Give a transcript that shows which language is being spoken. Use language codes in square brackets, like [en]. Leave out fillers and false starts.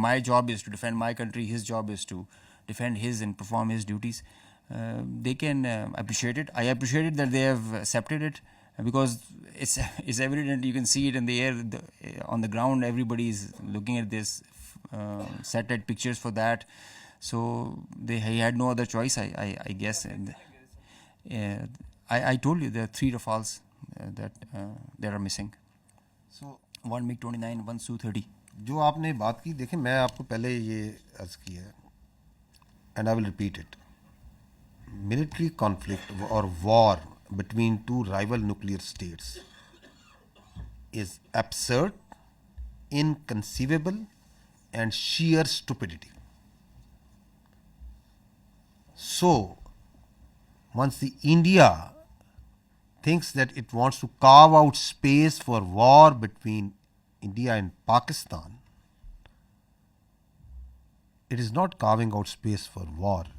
[en] My job is to defend my country, his job is to defend his and perform his duties. They can appreciate it. I appreciate it that they have accepted it, because it's evident. You can see it in the air, on the ground. Everybody is looking at this, satellite pictures for that. So he had no other choice, I guess. And I told you there are 3 Rafales that are missing. So one MiG-29, one Su-30. [ur] जो आपने बात की, देखें मैं आपको पहले ये अर्ज किया है, [en] and I will repeat it. Military conflict or war between 2 rival nuclear states is absurd, inconceivable, and sheer stupidity. So, once India thinks that it wants to carve out space for war between India and Pakistan, it is not carving out space for war.